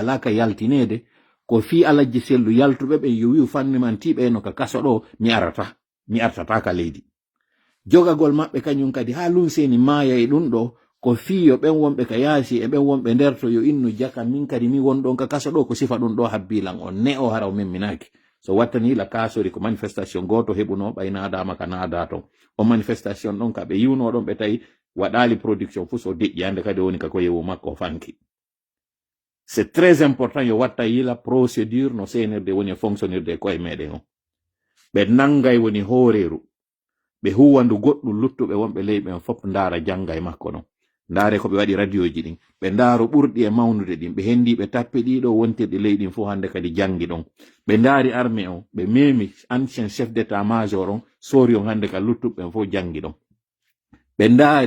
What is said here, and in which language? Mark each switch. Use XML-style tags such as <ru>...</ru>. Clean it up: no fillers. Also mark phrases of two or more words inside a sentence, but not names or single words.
<ff>alaka yaltinede ko fi Alaji Sellu yaltuɓe ɓe yo wi'u fannimantiɓe no ka kaso ɗo mi artata ka leydi jogagol maɓɓe kañum kadi ha Lunseni maaya e ɗum ɗo ko fiyo ɓen wonɓe ka yaasi e ɓen wonɓe nder to yo innu jaka min kadi mi won ɗon ka kaso ɗo ko sifa ɗum ɗo habbilan on ne o hara o memminaki so wattani la Kasori ko manifestation goto heɓuno ɓaynadama ka naada ton o manifestation ɗon ka ɓe yiwno ɗon ɓe tawi waɗali production fu so deƴƴi hande kadi woni ka ko yewu makko fanki</ff> <fr>c'est très important</fr> <ff>yo watta yila procédure no senirde woni fonctionnirde koye meɗen on ɓe nangay woni hooreru ɓe huwandu goɗɗum luttuɓe wonɓe ley ɓen fop ndaara janga e makko non ndaare ko ɓe waɗi radio ji ɗin ɓe ndaaro ɓurɗi e mawnude ɗin ɓe hendi ɓe tappi ɗiɗo wontirɗi ley ɗin fo hande kadi jangi ɗon ɓe ndaari armée on ɓe memi</ff> <fr>ancien chef d'état major</fr> <ff>on sori on hande ka luttuɓe fo jangi ɗon ɓe ndaari</ff>